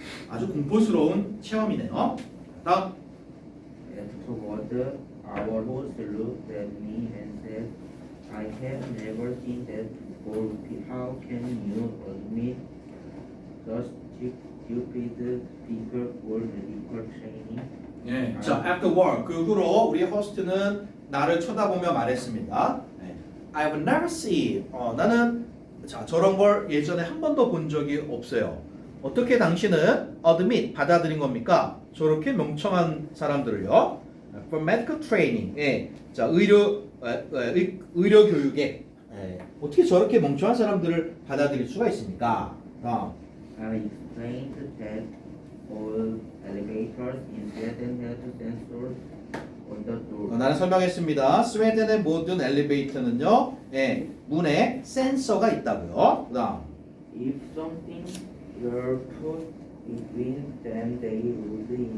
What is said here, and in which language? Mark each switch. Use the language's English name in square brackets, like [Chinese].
[Korean] 아주 공포스러운 체험이네요. 다음. [English] Afterward, our host looked at me and said, "I have never seen that before. How can you admit such stupid people for medical training?" [Korean] 예, 자 afterward 그 후로 우리 호스트는 나를 쳐다보며 말했습니다. [English] I've never seen. [Korean] 나는 자 저런 걸 예전에 한 번도 본 적이 없어요. 어떻게 당신은 admit 받아들인 겁니까? 저렇게 멍청한 사람들을요. [English] For medical training. [Korean] 자 의료 교육에 어떻게 저렇게 멍청한 사람들을 받아들일 수가 있습니까? [English] I explained that all elevators in Sweden have sensors on the door. [Korean] 나는 설명했습니다. 스웨덴의 모든 엘리베이터는요, 문에 센서가 있다고요. 그다음. [English] If something were put between them, they would